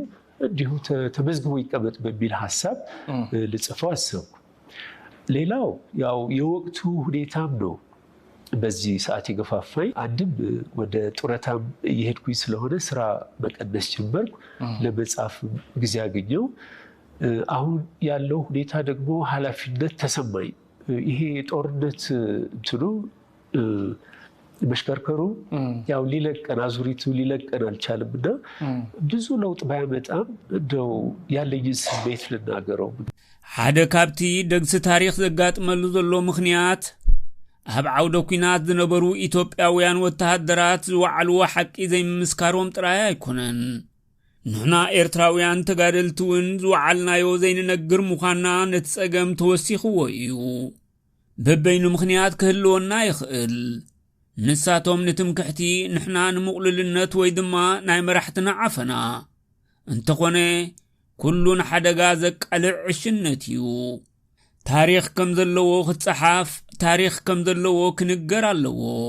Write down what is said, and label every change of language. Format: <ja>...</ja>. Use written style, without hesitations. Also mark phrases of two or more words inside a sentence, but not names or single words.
<am>እንዲሁ ተመዝግቦ ይቀመጥ በሚል ሀሳብ ልጽፈው አሰብኩ። ሌላው ያው የወቅቱ ሁኔታም ነው በዚህ ሰዓት የገፋፋኝ። አንድም ወደ ጡረታም እየሄድኩኝ ስለሆነ ስራ መቀነስ ጀመርኩ፣ ለመጻፍ ጊዜ አገኘው። አሁን ያለው ሁኔታ ደግሞ ኃላፊነት ተሰማኝ። ይሄ ጦርነት እንትኑ መሽከርከሩ ያው ሊለቀን አዙሪቱ ሊለቀን አልቻለም እና ብዙ ለውጥ ባያመጣም እንደው ያለኝን ስሜት ልናገረው።</am> <ti>ሓደ ካብቲ ደግሲ ታሪክ ዘጋጥመሉ ዘሎ ምክንያት ኣብ ዓውደ ኩናት ዝነበሩ ኢትዮጵያውያን ወተሃደራት ዝወዓልዎ ሓቂ ዘይምስካሮም ጥራይ ኣይኮነን። ንሕና ኤርትራውያን ተጋደልቲ እውን ዝወዓልናዮ ዘይንነግር ምዃንና ነቲ ፀገም ተወሲኽዎ እዩ። በበይኑ ምክንያት ክህልወና ይኽእል። ንሳቶም ንትምክሕቲ ንሕና ንምቕልልነት ወይ ድማ ናይ መራሕትና ዓፈና እንተኾነ ኩሉን ሓደጋ ዘቃልዕ ዕሽነት እዩ። ታሪክ ከም ዘለዎ ክፀሓፍ፣ ታሪክ ከም ዘለዎ ክንገር ኣለዎ።</ti>